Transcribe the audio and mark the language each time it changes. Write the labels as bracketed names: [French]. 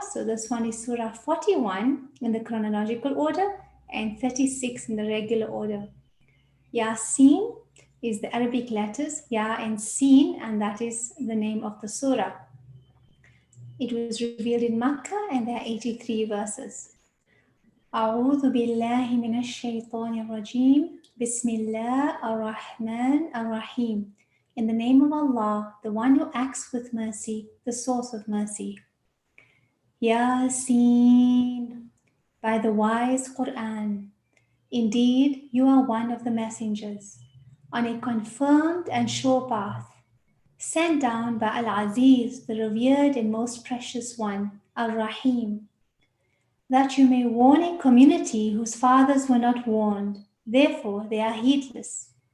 [English] So this one is Surah 41 in the chronological order and 36 in the regular order. Yasin is the Arabic letters Ya and Sin, and that is the name of the surah. It was revealed in Makkah and there are 83 verses. [Arabic] أعوذ بالله من الشيطان الرجيم بسم الله الرحمن الرحيم. [English] In the name of Allah, the one who acts with mercy, the source of mercy. Yasin, by the wise Qur'an. Indeed, you are one of the messengers, on a confirmed and sure path, sent down by Al-Aziz, the revered and most precious one, Al-Rahim, that you may warn a community whose fathers were not warned, therefore they are heedless.